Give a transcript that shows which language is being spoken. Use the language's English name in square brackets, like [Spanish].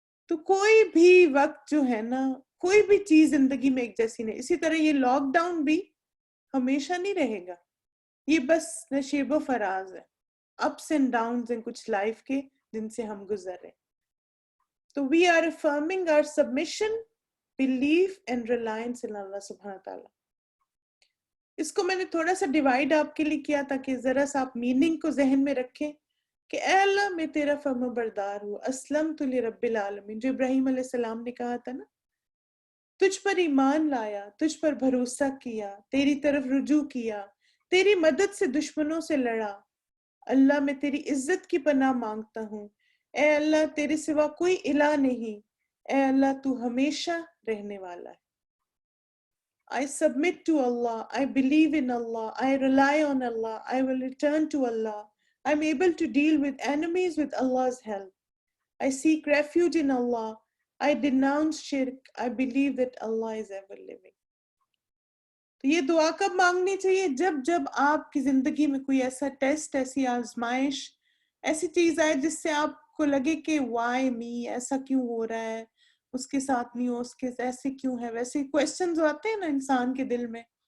[Urdu] تو کوئی بھی وقت جو ہے نا، کوئی بھی چیز زندگی میں ایک جیسی نہیں. اسی طرح یہ لاک ڈاؤن بھی ہمیشہ نہیں رہے گا، یہ بس نشیب و فراز ہے، [English] ups and downs [Urdu] ہیں کچھ لائف کے جن سے ہم گزر رہے. [English] تو we are affirming our submission, belief and reliance in Allah سبحانہ تعالیٰ. [Urdu] اس کو میں نے تھوڑا سا ڈیوائیڈ آپ کے لیے کیا تاکہ ذرا سا آپ میننگ کو ذہن میں رکھیں کہ اے اللہ میں تیرا فرما بردار ہوں، [Arabic] اسلمت لرب العالمین، [Urdu] جو ابراہیم علیہ السلام نے کہا تھا نا، تجھ پر ایمان لایا، تجھ پر بھروسہ کیا، تیری طرف رجوع کیا، تیری مدد سے دشمنوں سے لڑا. اللہ میں تیری عزت کی پناہ مانگتا ہوں. اے اللہ تیرے سوا کوئی الہ نہیں، اے اللہ تو ہمیشہ رہنے والا ہے. [English] I submit to Allah, I believe in Allah, I rely on Allah, I will return to Allah. I'm able to deal with enemies with Allah's help. I seek refuge in Allah. I denounce shirk. I believe that Allah is ever living. [Urdu] تو یہ دعا کب مانگنی چاہیے؟ جب آپ کی زندگی میں کوئی ایسا ٹیسٹ، ایسی آزمائش، ایسی چیز آئے جس سے آپ کو لگے کہ [English] why me, [Urdu] ایسا کیوں ہو رہا ہے، اس کے ساتھ نہیں ہو، اس کے ایسے کیوں ہے، ویسے کویسچنز آتے ہیں نا انسان کے دل میں.